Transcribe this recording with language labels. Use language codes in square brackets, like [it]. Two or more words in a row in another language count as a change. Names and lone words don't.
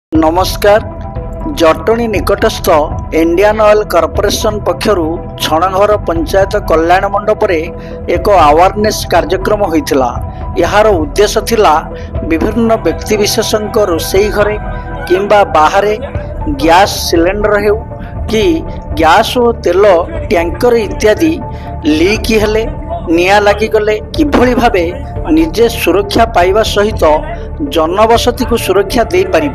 [or] ନମସ୍କାର। ଜଟଣୀ ନିକଟସ୍ଥ ଇଣ୍ଡିଆନ ଅଏଲ କର୍ପୋରେସନ ପକ୍ଷରୁ ଛଣଘର ପଞ୍ଚାୟତ କଲ୍ୟାଣ ମଣ୍ଡପରେ ଏକ ଅୱେୟାରନେସ କାର୍ଯ୍ୟକ୍ରମ ହୋଇଥିଲା। ଯାର ଉଦ୍ଦେଶ୍ୟ ଥିଲା ବିଭିନ୍ନ ବ୍ୟକ୍ତିବିଶେଷଙ୍କ ରୋଷେଇ ଘରେ କିମ୍ବା ବାହାରେ ଗ୍ୟାସ ସିଲିଣ୍ଡର ହେଉ କି ଗ୍ୟାସ ଓ ତେଲ ଟ୍ୟାଙ୍କର ଇତ୍ୟାଦି ଲିକ ହେଲେ ନିଆଁ ଲାଗିଗଲେ କିଭଳି ଭାବେ ନିଜେ ସୁରକ୍ଷା ପାଇବା ସହିତ ଜନବସତିକୁ ସୁରକ୍ଷା ଦେଇ ପାରିବା।